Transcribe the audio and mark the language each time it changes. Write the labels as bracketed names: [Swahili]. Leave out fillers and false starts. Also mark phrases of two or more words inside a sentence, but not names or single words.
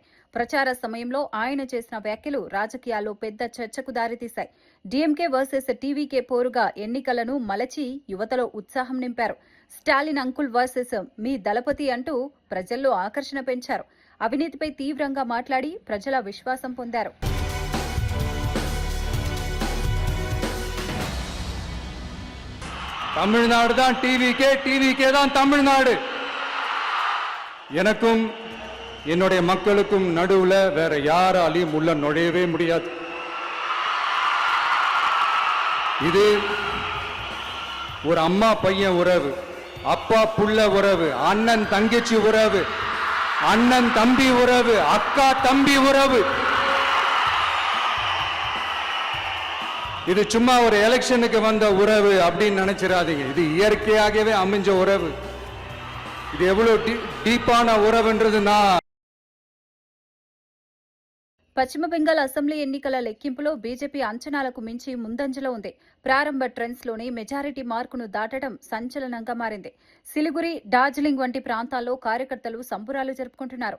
[Telugu] ప్రచార సమయంలో ఆయన చేసిన వ్యాఖ్యలు రాజకీయాల్లో పెద్ద చర్చకు దారితీశాయి. డీఎంకే వర్సెస్ టీవీకే పోరుగా ఎన్నికలను మలచి యువతలో ఉత్సాహం నింపారు. స్టాలిన్ [English] uncle versus [Telugu] మీ దళపతి అంటూ ప్రజల్లో ఆకర్షణ పెంచారు. అవినీతిపై తీవ్రంగా మాట్లాడి ప్రజల విశ్వాసం పొందారు. [Tamil] தமிழ்நாடு தான் டிவிக்கே தான் தமிழ்நாடு. எனக்கும் என்னுடைய மக்களுக்கும் நடுவுல வேற யாராலையும் உள்ள நுழையவே முடியாது. இது ஒரு அம்மா பையன் உறவு, அப்பா புள்ள உறவு, அண்ணன் தங்கச்சி உறவு, அண்ணன் தம்பி உறவு, அக்கா தம்பி உறவு. இது சும்மா ஒரு எலெக்ஷனுக்கு வந்த உறவு அப்படின்னு நினைச்சிடாதீங்க. இது இயற்கையாகவே அமைஞ்ச உறவு. ఇది ఎవరో డీపాన ఉరవెంట్రది నా. [Telugu] పశ్చిమ బెంగాల్ అసెంబ్లీ ఎన్నికల లెక్కింపులో బీజేపీ అంచనాలకు మించి ముందంజలో ఉంది. ప్రారంభ ట్రెండ్స్లోనే మెజారిటీ మార్కును దాటడం సంచలనంగా మారింది. సిలిగురి, డార్జిలింగ్ వంటి ప్రాంతాల్లో కార్యకర్తలు సంబురాలు జరుపుకుంటున్నారు.